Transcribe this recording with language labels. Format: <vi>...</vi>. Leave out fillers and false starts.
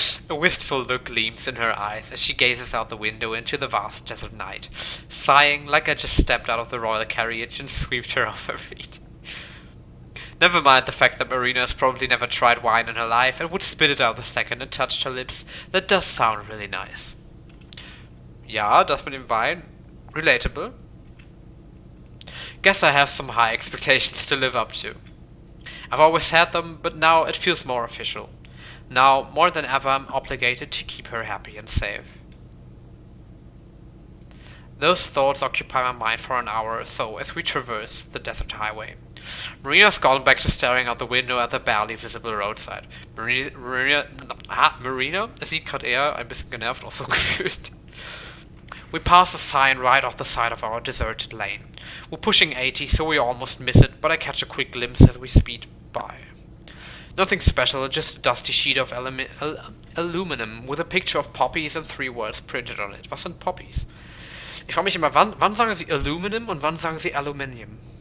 <en>A wistful look gleams in her eyes as she gazes out the window into the vast desert night, sighing like I just stepped out of the royal carriage and swept her off her feet. Never mind the fact that Marina has probably never tried wine in her life and would spit it out the second it touched her lips. That does sound really nice.</en> <de>Ja, das mit dem Wein. Relatable.</de> <en>Guess I have some high expectations to live up to. I've always had them, but now it feels more official. Now, more than ever, I'm obligated to keep her happy and safe. Those thoughts occupy my mind for an hour or so as we traverse the desert highway. Marina's gone back to staring out the window at the barely visible roadside.</en> <de>Marina sieht gerade eher ein bisschen genervt aus, so gefühlt.</de> <en>We pass a sign right off the side of our deserted lane. We're pushing 80, so we almost miss it, but I catch a quick glimpse as we speed by. Nothing special, just a dusty sheet of aluminum with a picture of poppies and 3 words printed on it.</en> <de>Was sind Poppies? Ich frage mich immer, wann sagen sie Aluminum und wann sagen sie Aluminium?</de>